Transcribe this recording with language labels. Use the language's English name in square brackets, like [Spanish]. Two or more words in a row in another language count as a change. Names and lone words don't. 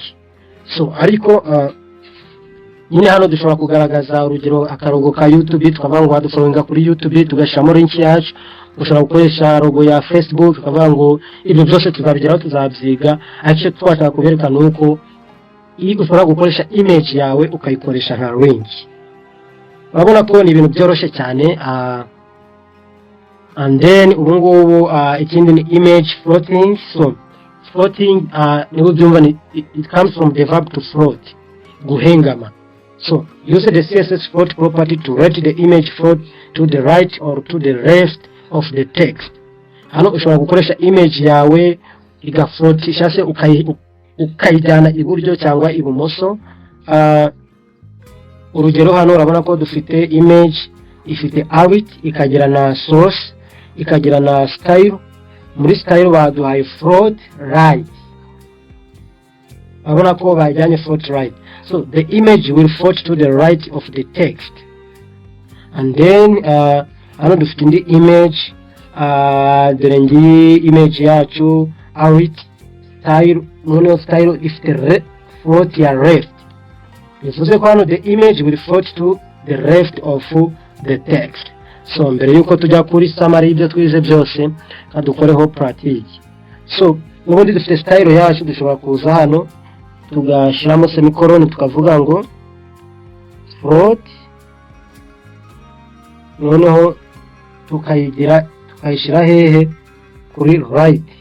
[Kinyarwanda] So ariko nyine hano dushobora kugaragaza urugero akarogo ka YouTube, tukavuga ngo wadufollowinga kuri YouTube, tugashiramo link yacu. Ushobora gukoresha logo ya Facebook, tukavuga ngo ibyo byose tuzabigeraho, tuzabyiga. Ariko twashaka kubereka nuko ushobora gukoresha image yawe ukayikoresha nka link. Urabona ko ni ibintu byoroshye cyane. [English] And then [Kinyarwanda] ubungubu ikindi ni [English] image floating. So floating [Kinyarwanda] niho byumva, [English] it comes from the verb to float, guhengama. So use the CSS float property to let the image float to the right or to the left of the text. [Kinyarwanda] Hano ushobora gukoresha image yawe igafloatisha se ukayijyana iburyo cyangwa ibumoso. Urugero hano urabona ko dufite image ifite awit, ikagira na source, ikagira na style. Muri style baduhaye [English] float right, [Kinyarwanda] urabona ko bajyanye [English] float right. So the image will float to the right of the text. And then [Kinyarwanda] hano dufite indi image, dore ngiyi image yacu awit style, noneho style ifite float ya left. Bivuze ko hano [English] the image will float to the left of the text. [Kinyarwanda] So mbere yuko tujya kuri summary ibyo twize byose, kadukoreho practice. So ubundi dufite style yacu, dushobora kuza hano tugashiramo semicolon, tukavuga ngo float, noneho tukayishira hehe kuri right.